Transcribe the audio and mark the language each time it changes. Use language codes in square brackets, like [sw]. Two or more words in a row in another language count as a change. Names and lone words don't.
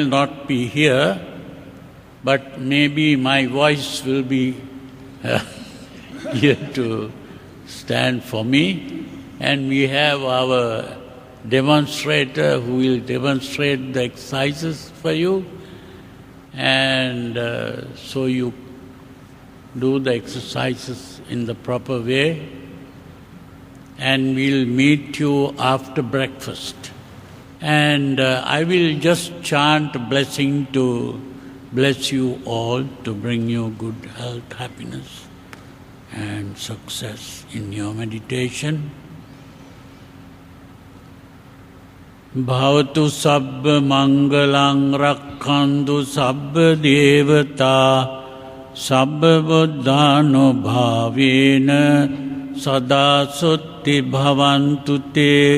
[en] not be here, but maybe my voice will be here to stand for me, and we have our demonstrator who will demonstrate the exercises for you, and so you do the exercises in the proper way, and we'll meet you after breakfast. And I will just chant a blessing to bless you all, to bring you good health, happiness and success in your meditation. [pi] Bhavatu sabba mangalang rakkhantu sabba devata sabba buddhano bhavena sada sutti bhavantu te.